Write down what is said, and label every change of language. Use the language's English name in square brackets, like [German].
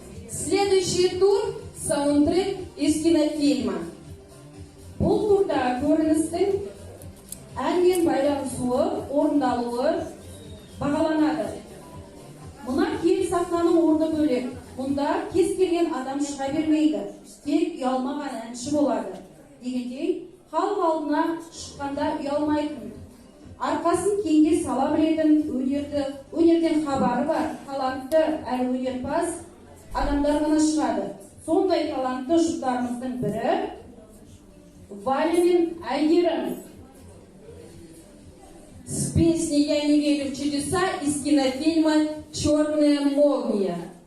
[Russian] Следующий тур – саундтрек из кинофильма. [Kazakh] Бұл турда көріністің әнмен байланысуы, орындалуы бағаланады. Мұна киелі сахнаның орны бөлек. Мұнда кез келген адам шыға бермейді. Тек ұялмаған әнші болады. Дегендей, халық алдына шыққанда ұялмайтын, арқасын кеңге сала білетін, өнерден хабары бар, талантты әрі өнерпаз адамдар ғана шығады. Сондай талантты жұптарымыздың бірі Валя мен Әйгерім. [Russian] С песней «Я не верю в чудеса» из кинофильма «Черная молния».